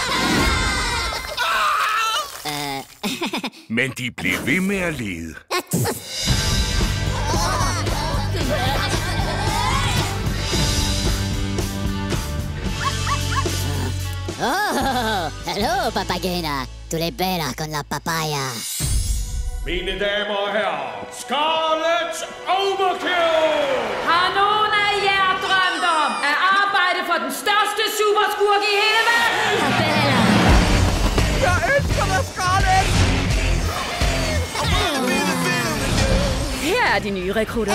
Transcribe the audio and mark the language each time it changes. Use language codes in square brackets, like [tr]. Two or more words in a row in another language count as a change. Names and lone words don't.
[da] Men de blev ved med at lede. Hallo, papagena. Tu le bella con la papaya. Mine damer og herrer, Scarlet Overkill! Har nogen af jer drømt om at arbejde for den største superskurk i hele verden? Jeg elsker dig, Scarlet! Her er de nye rekrutter.